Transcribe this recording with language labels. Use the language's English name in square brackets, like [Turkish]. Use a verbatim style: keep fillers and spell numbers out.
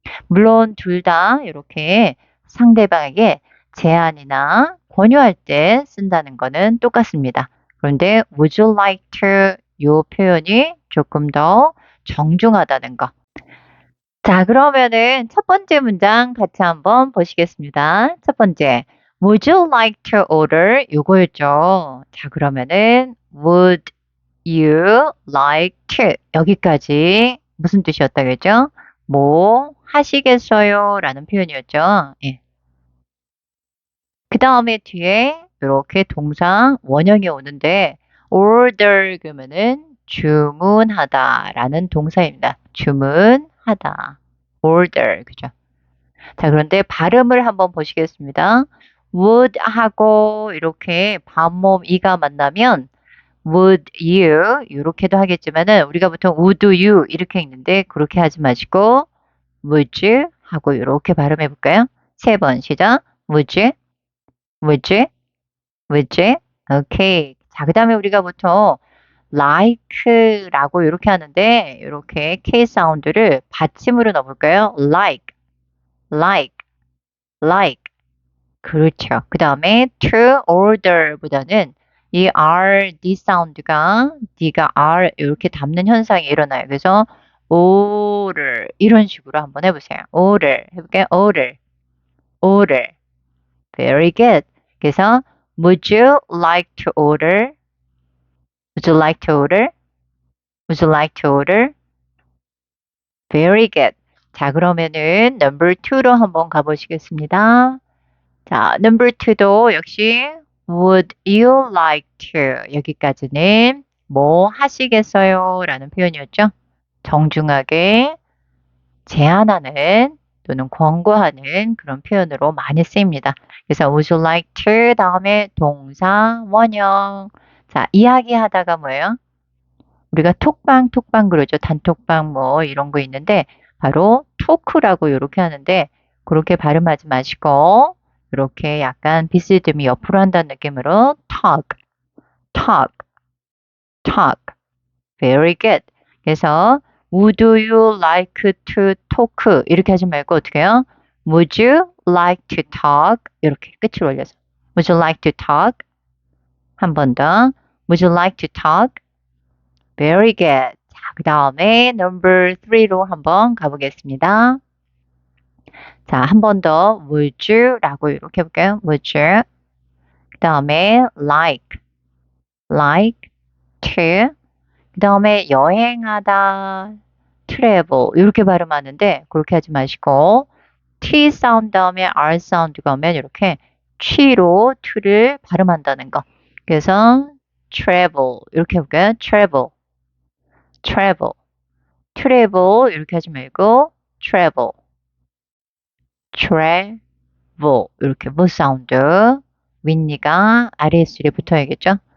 [Korean] 물론 둘 다 이렇게 상대방에게 제안이나 권유할 때 쓴다는 거는 똑같습니다. 그런데 [English] would you like to [Korean] 이 표현이 조금 더 정중하다는 거. 자, 그러면은 첫 번째 문장 같이 한번 보시겠습니다. 첫 번째, [English] Would you like to order? [Korean] 요거였죠. 자, 그러면은 [English] Would you like to? [Korean] 여기까지 무슨 뜻이었다 그랬죠? 뭐 하시겠어요? 라는 표현이었죠. 예. 그 다음에 뒤에 이렇게 동사 원형이 오는데 order 그러면은 주문하다라는 동사입니다. 주문하다. order 그죠? 자, 그런데 발음을 한번 보시겠습니다. would 하고 이렇게 반모음 이가 만나면 would you 이렇게도 하겠지만은 우리가 보통 would you 이렇게 읽는데 그렇게 하지 마시고 would you 하고 이렇게 발음해 볼까요? 세 번 시작. [English] would you would you would you? [Korean] 오케이. 자, 그다음에 우리가 보통 like라고 이렇게 하는데 이렇게 K 사운드를 받침으로 넣어볼까요? [English] like, like, like. [Korean] 그렇죠. 그 다음에 to order보다는 이 R, D 사운드가 D가 R 이렇게 담는 현상이 일어나요. 그래서 오를 이런 식으로 한번 해보세요. 오를 해볼게요. 오를, 오를. [English] Very good. [Korean] 그래서 [English] Would you like to order? Would you like to order? Would you like to order? Very good. [Korean] 자, 그러면은 number two로 한번 가보시겠습니다. 자, [English] number two [Korean] 도 역시 [English] Would you like to? [Korean] 여기까지는 뭐 하시겠어요? 라는 표현이었죠. 정중하게 제안하는 또는 권고하는 그런 표현으로 많이 쓰입니다. 그래서 would you like to 다음에 동사 원형. 자, 이야기하다가 뭐예요? 우리가 톡방 톡방 그러죠. 단톡방 뭐 이런 거 있는데 바로 토크라고 이렇게 하는데 그렇게 발음하지 마시고 이렇게 약간 비스듬히 옆으로 한다는 느낌으로 [English] talk, talk, talk. Very good. [Korean] 그래서 [English] Would you like to talk? [Korean] 이렇게 하지 말고 어떻게 해요? [English] Would you like to talk? [Korean] 이렇게 끝을 올려서 [English] Would you like to talk? [Korean] 한 번 더. [English] Would you like to talk? Very good. [Korean] 자, 그 다음에 number three로 한번 가보겠습니다. 자, 한 번 더. Would you라고 이렇게 해볼게요. [English] Would you? [Korean] 그 다음에 [English] like, like to. [Korean] 그 다음에 여행하다, travel 이렇게 발음하는데 그렇게 하지 마시고 t 사운드 다음에 r 사운드가 오면 이렇게 취로 t를 발음한다는 거. 그래서 travel 이렇게 해볼게요. [English] travel, travel, travel [Korean] 이렇게 하지 말고 travel, travel 이렇게 무 사운드 윗니가 아래 입술에 붙어야겠죠?